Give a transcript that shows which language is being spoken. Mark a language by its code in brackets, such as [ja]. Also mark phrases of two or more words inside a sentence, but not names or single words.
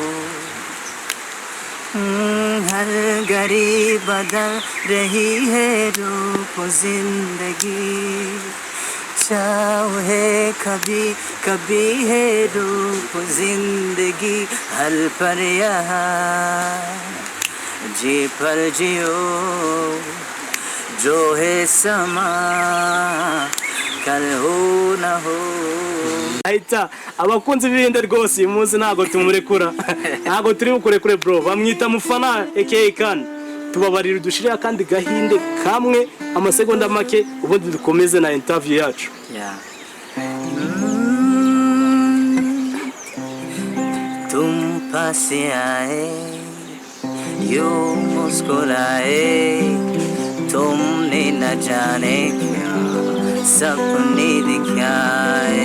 [hi] हर घड़ी बदल रही है रूप जिंदगी, छाव है कभी कभी है रूप जिंदगी, हल पर यहाँ जी पर जियो जो है समा, कल हो न हो। [rw] ahita abakunzi b'ibihinde rwose uyu munsi ntago tumurekura, ntago turi bukurekure bro. Bamwita Mufana aka Khan. Tubabarira dushirira kandi gahinde kamwe amasegonda make, ubundi dukomeze na interview yacu. [hi] तुम पास आए यूं मुस्कुराए, तुमने न जाने क्या सपने दिखाए।